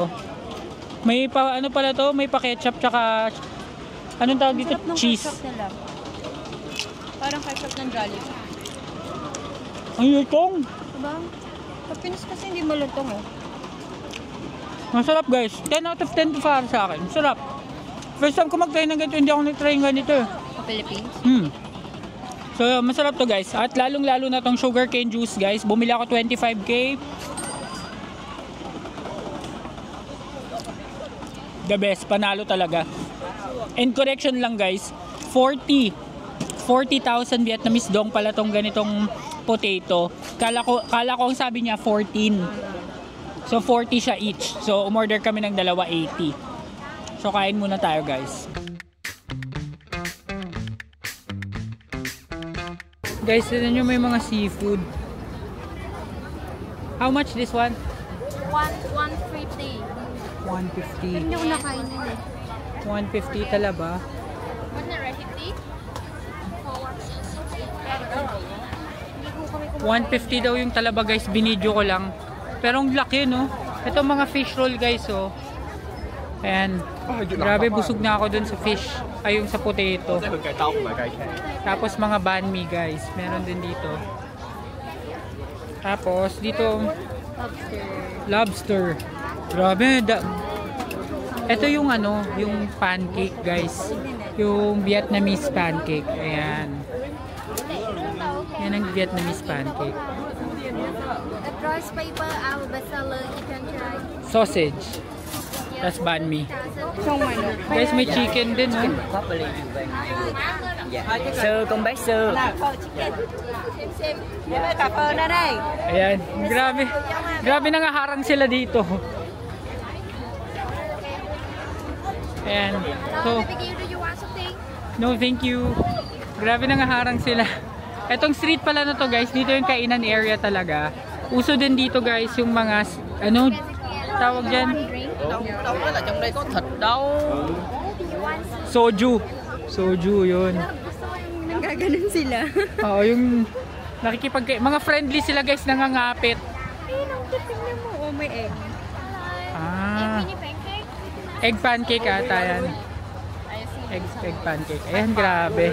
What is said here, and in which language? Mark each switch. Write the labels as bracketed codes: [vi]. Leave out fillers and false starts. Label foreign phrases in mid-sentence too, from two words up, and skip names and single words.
[tl] May pa ano pala to? May pa ketchup tsaka anong tawag dito? Cheese. Nila. Parang ketchup ng Jollibee. Ang lutong. Diba? Sa Pinas kasi hindi malutong eh. Masarap guys. [en] 10 out of 10 [tl] to para sa akin. Sarap. [en] First time [tl] ko mag-try ng ganito. Hindi ako nag-try ng ganito eh. Sa Philippines? So masarap to guys. At lalong lalo na tong [en] sugarcane juice [tl] guys. Bumili ako 25k. [en] The best. [tl] Panalo talaga. [en] And correction [tl] lang guys. 40,000 Vietnamese dong pala tong ganitong potato. Kala ko ang sabi niya 14. So 40 siya each. So umorder kami ng dalawa 80. So kain muna tayo guys. Guys, tignan nyo may mga seafood. [en] How much this one? 150. 150. [tl] Hindi ko nakain yun eh. 150 talaba. [en] What's the recipe? [tl] 150 daw yung talaba guys. Binidyo ko lang. Pero ang laki no. Ito mga [en] fish roll [tl] guys oh. Ayan. Grabe busog na ako dun sa fish. Ay yung sa potato. Tapos mga banh mi guys. Meron din dito. Tapos dito lobster. Grabe. Ito yung ano, yung pancake guys. Yung [en] Vietnamese pancake. [tl] Ayan. Yan ang [en] Vietnamese pancake. rice paper, our bestseller, you can try. Sausage. [tl] Tas banh mi. [vi] Không mày được. [tl] Guys, may chicken din, no? [vi] Sơ, con bé sơ. Cà phê ra đây. [tl] Ayan, grabe. Grabe nangaharang sila dito. Ayan. So, [en] Baby, do you want something? no, thank you. [tl] Grabe nangaharang sila. Etong street pala na to, guys, dito yung kainan area talaga. Uso din dito, guys, yung mga, ano, tawag dyan? [vi] Đâu có là trong đây có thịt đâu. [tl] Soju. Soju, yun. Nagaganon sila. Oo, yung mga friendly sila, guys, nangangapit. Ayun, ang tingnan mo. Oh, may egg. Ah, [en] Mini pancake? egg pancake [tl] ata yan. [en] Egg pancake. [tl] Ayan, grabe.